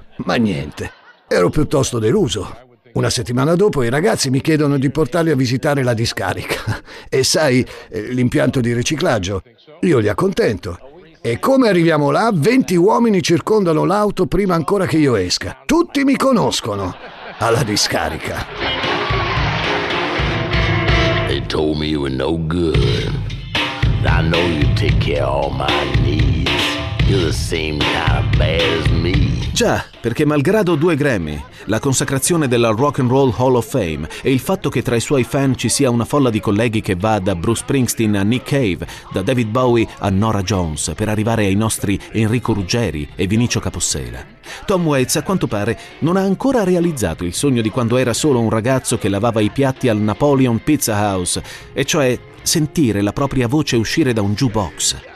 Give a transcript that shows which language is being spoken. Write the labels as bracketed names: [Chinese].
[Italian] Ma niente, ero piuttosto deluso. Una settimana dopo i ragazzi mi chiedono di portarli a visitare la discarica. E sai, l'impianto di riciclaggio? Io li accontento. E come arriviamo là, 20 uomini circondano l'auto prima ancora che io esca. Tutti mi conoscono alla discarica. [English] Told me you were no good. I know you take care of all my needs. You're the same kind of bad as me. [Italian] Già, perché malgrado due Grammy, la consacrazione della Rock and Roll Hall of Fame e il fatto che tra i suoi fan ci sia una folla di colleghi che va da Bruce Springsteen a Nick Cave, da David Bowie a Norah Jones, per arrivare ai nostri Enrico Ruggeri e Vinicio Capossela, Tom Waits, a quanto pare, non ha ancora realizzato il sogno di quando era solo un ragazzo che lavava i piatti al Napoleon Pizza House, e cioè sentire la propria voce uscire da un jukebox.